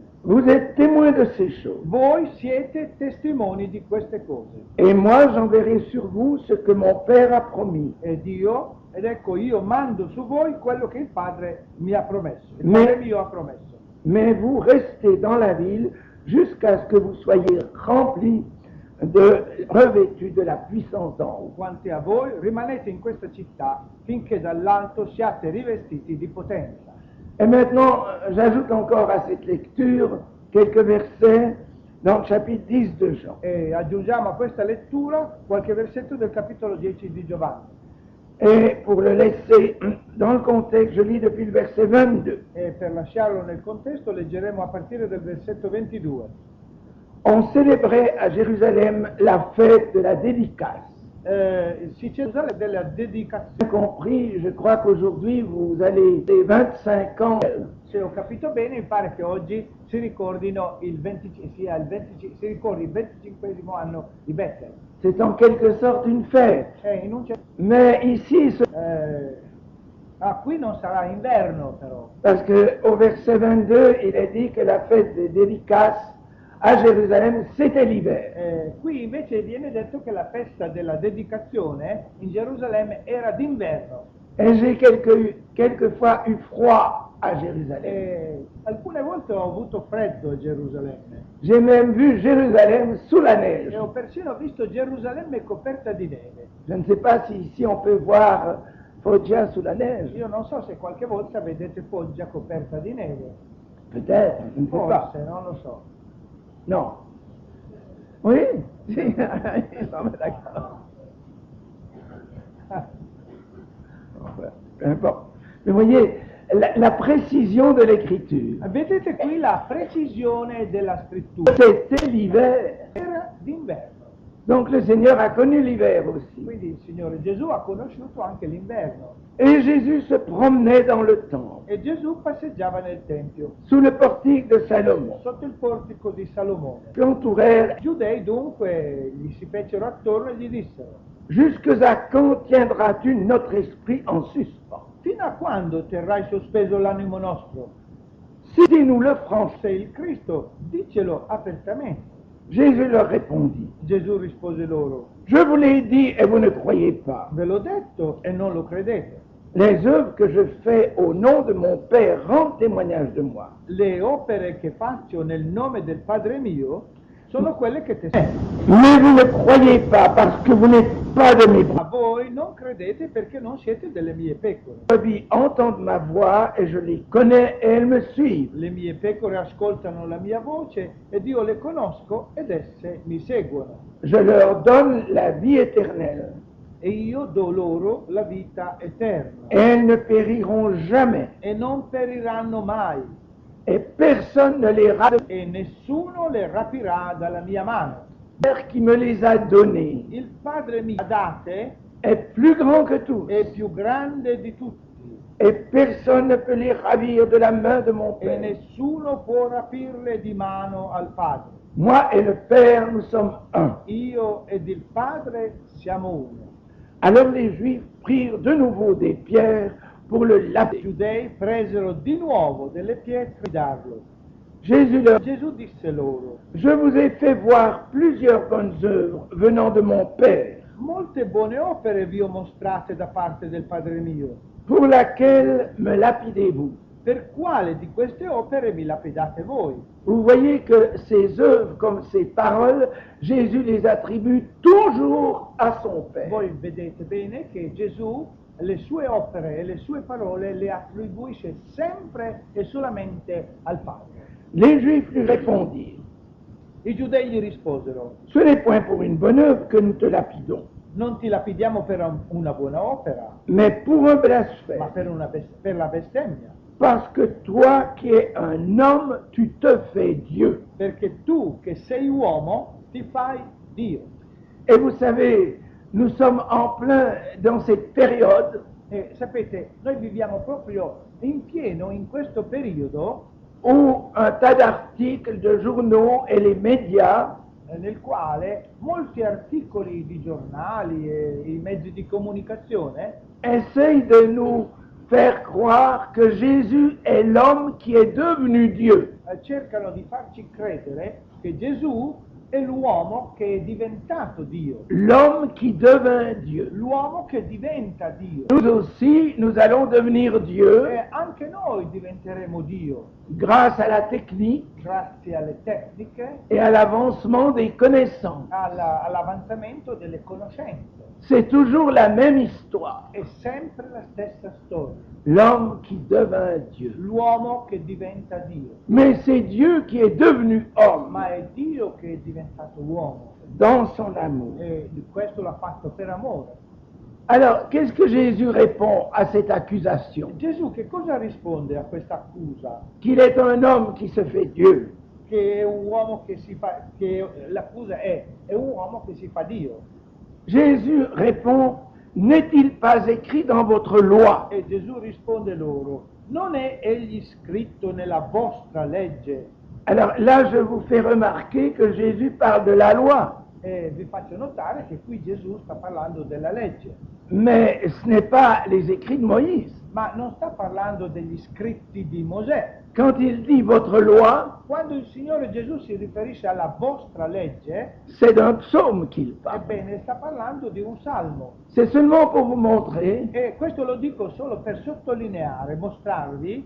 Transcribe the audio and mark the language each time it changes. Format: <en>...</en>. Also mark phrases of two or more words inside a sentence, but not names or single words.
<fr>Vous êtes témoins de ces choses.</fr> <it>Voi siete testimoni di queste cose.</it> <fr>Et moi j'enverrai sur vous ce que mon Père a promis.</fr> <it>Ed ecco io mando su voi quello che il Padre mi ha promesso, il</it> <fr>Mais-</fr> <it>Padre mio ha promesso.</it> <fr>Mais vous restez dans la ville jusqu'à ce que vous soyez remplis revêtus de la puissance d'en haut.</fr> <it>Quanti a voi rimanete in questa città finché dall'alto siate rivestiti di potenza.</it> <fr>Et maintenant, j'ajoute encore à cette lecture quelques versets dans le chapitre 10 de Jean.</fr> <it>E aggiungiamo a questa lettura qualche versetto del capitolo 10 di Giovanni.</it> <fr>Et pour le laisser dans le contexte, je lis depuis le verset 22.</fr> <it>E per lasciarlo nel contesto leggeremo a partire dal versetto 22.</it> <fr>On célébrait à Jérusalem la fête de la dédicace.</fr> <it>Si Cesare della dedicazione,</it> <fr>J'ai compris, je crois qu'aujourd'hui vous allez des 25 ans.</fr> <it>se ho capito bene, mi pare che oggi si ricordino si ricordi il 25° anno di Bethel.</it> <fr>C'est en quelque sorte une fête.</fr> <it>In un</it> <fr>Mais ici,</fr> <it>qui non sarà inverno però,</it> <fr>parce qu'au verset 22, il est dit que la fête des dédicaces à Jérusalem, c'était l'hiver.</fr> <it>qui invece viene detto che la festa della dedicazione in Gerusalemme era d'inverno.</it> <fr>Et j'ai quelquefois eu froid à Jérusalem.</fr> <it>Alcune volte ho avuto freddo a Gerusalemme</it> <fr>J'ai même vu Jérusalem sous la neige.</fr> <it>e ho persino visto Gerusalemme coperta di neve.</it> <fr>Je ne sais pas si ici on peut voir Foggia sous la neige.</fr> <it>Io non so se qualche volta vedete Foggia coperta di neve,</it> <fr>Peut-être, je ne sais pas.</fr> <it>forse, non lo so.</it> <fr>Non. Oui, si, ils sont d'accord. Enfin, peu importe. Mais vous voyez, la précision de l'écriture,</fr> <it>Vedete qui la precisione della scrittura.</it> <fr>c'était l'hiver.</fr> <it>Era d'inverno.</it> <fr>Donc le Seigneur a connu l'hiver aussi.</fr> <it>Quindi il Signore Gesù ha conosciuto anche l'inverno.</it> <fr>Et Jésus se promenait dans le temple,</fr> <it>E Gesù passeggiava nel Tempio,</it> <fr>sous le portique de Salomon,</fr> <it>sotto il portico di Salomone.</it> <fr>l'entourèrent.</fr> <it>I giudei dunque gli si fecero attorno e gli dissero:</it> <fr>Jusque à quand tiendras-tu notre esprit en suspens?</fr> <it>fino a quando terrai sospeso l'animo nostro?</it> <fr>Si nous le franchissons.</fr> <it>Sei il Cristo, dicelo apertamente.</it> <fr>Jésus leur répondit,</fr> <it>Gesù rispose loro:</it> <fr>je vous l'ai dit et vous ne croyez pas.</fr> <it>ve l'ho detto e non lo credete.</it> <fr>Les œuvres que je fais au nom de mon Père rendent témoignage de moi.</fr> <it>Le opere che faccio nel nome del Padre mio sono quelle che</it> <fr>Mais vous ne croyez pas parce que vous n'êtes pas de mes</fr> <it>a</it> <fr>brebis.</fr> <it>voi non credete perché non siete delle mie pecore.</it> <fr>Les brebis entendent ma voix et je les connais et elles me suivent.</fr> <it>Le mie pecore ascoltano la mia voce ed io le conosco ed esse mi seguono.</it> <fr>Je leur donne la vie éternelle</fr> <it>E io do loro la vita eterna</it> <fr>et elles ne périront jamais.</fr> <it>e non periranno mai</it> <fr>Et personne ne les rate.</fr> <it>e nessuno le rapirà dalla mia mano.</it> <fr>Père qui me les a donnés</fr> <it>il Padre mi ha date</it> <fr>est plus grand que tous,</fr> <it>è più grande di tutti</it> <fr>et personne ne peut les ravir de la main de mon</fr> <it>e</it> <fr>Père.</fr> <it>nessuno può rapirle di mano al Padre.</it> <fr>Moi et le Père, nous sommes un.</fr> <it>Io ed il Padre siamo uno.</it> <fr>Alors les Juifs prirent de nouveau des pierres pour le</fr> <it>I</it> <fr>lapider.</fr> <it>giudei presero di nuovo delle pietre per darlo.</it> <fr>Jésus leur dit,</fr> <it>Gesù disse loro:</it> <fr>je vous ai fait voir plusieurs bonnes œuvres venant de mon Père,</fr> <it>molte buone opere vi ho mostrate da parte del Padre mio.</it> <fr>pour laquelle me lapidez-vous?</fr> <it>Per quale di queste opere mi lapidate voi?</it> <fr>Vous voyez que ces œuvres comme ces paroles, Jésus les attribue toujours à son Père.</fr> <it>Voi vedete bene che Gesù le sue opere e le sue parole le attribuisce sempre e solamente al Padre.</it> <fr>Les Juifs lui répondirent,</fr> <it>I giudei gli risposero:</it> <fr>ce n'est point pour une bonne œuvre que nous te lapidons,</fr> <it>non ti lapidiamo per una buona opera,</it> <fr>mais pour un</fr> <it>ma</it> <fr>blasphème,</fr> <it>per la bestemmia,</it> <fr>parce que toi qui es un homme, tu te fais Dieu.</fr> <it>perché tu che sei uomo ti fai Dio.</it> <fr>Et vous savez, nous sommes en plein dans cette période</fr> <it>E sapete, noi viviamo proprio in pieno in questo periodo</it> <fr>où un tas d'articles de journaux et les médias</fr> <it>nel quale molti articoli di giornali e i mezzi di comunicazione</it> <fr>essayent de nous faire croire que Jésus est l'homme qui est devenu Dieu.</fr> <it>cercano di farci credere che Gesù è l'uomo che è diventato Dio,</it> <fr>L'homme qui devint Dieu.</fr> <it>l'uomo che diventa Dio.</it> <fr>Nous aussi, nous allons devenir Dieu</fr> <it>E anche noi diventeremo Dio</it> <fr>grâce à la technique</fr> <it>grazie alle tecniche,</it> <fr>et à l'avancement des connaissances.</fr> <it>all'avanzamento delle conoscenze.</it> <fr>C'est toujours la même histoire.</fr> <it>È sempre la stessa storia.</it> <fr>L'homme qui devint Dieu.</fr> <it>L'uomo che diventa Dio.</it> <fr>Mais c'est Dieu qui est devenu homme</fr> <it>Ma è Dio che è diventato uomo</it> <fr>dans son amour.</fr> <it>e questo l'ha fatto per amore.</it> <fr>Alors, qu'est-ce que Jésus répond à cette accusation?</fr> <it>Gesù che cosa risponde a questa accusa?</it> <fr>Qu'il est un homme qui se fait Dieu.</fr> <it>Che è un uomo che si fa, che l'accusa è un uomo che si fa Dio.</it> <fr>Jésus répond, n'est-il pas écrit dans votre loi?</fr> <it>E Gesù risponde loro: non è egli scritto nella vostra legge?</it> <fr>Alors là, je vous fais remarquer que Jésus parle de la loi,</fr> <it>E vi faccio notare che qui Gesù sta parlando della legge,</it> <fr>mais ce n'est pas les écrits de Moïse.</fr> <it>ma non sta parlando degli scritti di Mosè.</it> <fr>Quand il dit votre loi,</fr> <it>Quando il Signore Gesù si riferisce alla vostra legge,</it> <fr>c'est d'un psaume qu'il parle.</fr> <it>ebbene sta parlando di un salmo.</it> <fr>C'est seulement pour vous montrer</fr> <it>E questo lo dico solo per sottolineare, mostrarvi</it>